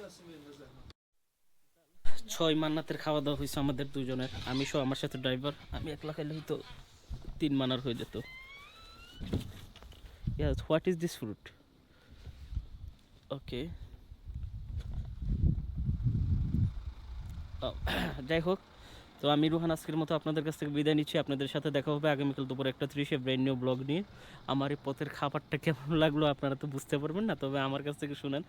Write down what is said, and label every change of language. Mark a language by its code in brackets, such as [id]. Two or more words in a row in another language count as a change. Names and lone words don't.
[bn] 6 মান্নাতের খাওয়া দাওয়া হয়েছে আমাদের দুজনের, আমি সহ আমার সাথে ড্রাইভার। আমি একলা খাইলে হয়তো 3 মানার হয়ে যেত। [en] Yes, what is this fruit? Okay. [bn] যাই হোক, তো আমি রুহান আজকের মতো আপনাদের কাছ থেকে বিদায় নিচ্ছি। আপনাদের সাথে দেখা হবে আগামীকাল দুপুর 1:30 [en] brand new [bn] ব্লগ নিয়ে। আমার এই পথের খাবারটা কেমন লাগলো আপনারা তো বুঝতে পারবেন না, তবে আমার কাছ থেকে শুনেন।